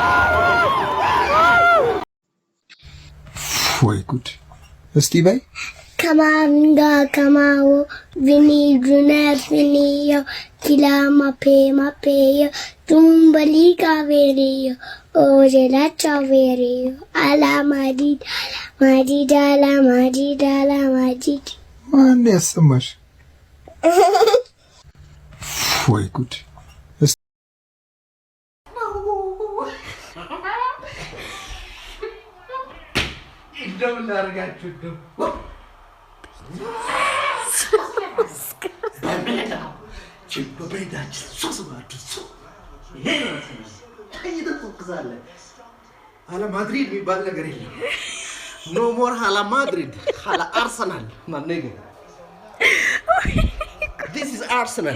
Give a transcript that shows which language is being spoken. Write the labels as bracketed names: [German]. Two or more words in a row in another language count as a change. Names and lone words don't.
[Amharic] ወይ ጉድ እስቲ በይ Kamanga kamao vini junar viniyo kilama peyo tumbali kaveriyo ojela chaveriyo ala madid ala madid ማን ያሰማሽ? ወይ ጉድ! እንደምን አደረጋችሁ? ሀላ ማድሪድ የሚባል ነገር የለም። [English] No more [Amharic] ሀላ ማድሪድ ሀላ አርሰናል ማነገ [English] This is Arsenal.